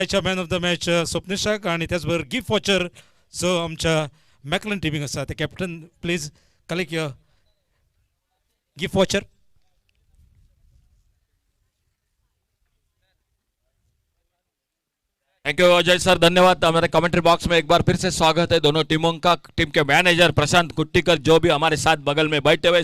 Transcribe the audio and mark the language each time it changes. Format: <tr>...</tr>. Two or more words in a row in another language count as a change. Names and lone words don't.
<en>man of the match</en> <kok>स्वप्निशाक आणि त्याचबरोबर</kok> <en>gift voucher</en> <kok>जो आमच्या मॅकलन टिमीक आसा ते</kok> <en>captain please collect your gift voucher. thank you Ajay sir, धन्यवाद.</en> <hi>हमारे</hi> <en>commentary box</en> <hi>में एक बार फिर से स्वागत है दोनों टीमों का. टीम के मैनेजर प्रशांत कुट्टीकर जो भी हमारे साथ बगल में बैठे हुए.</hi>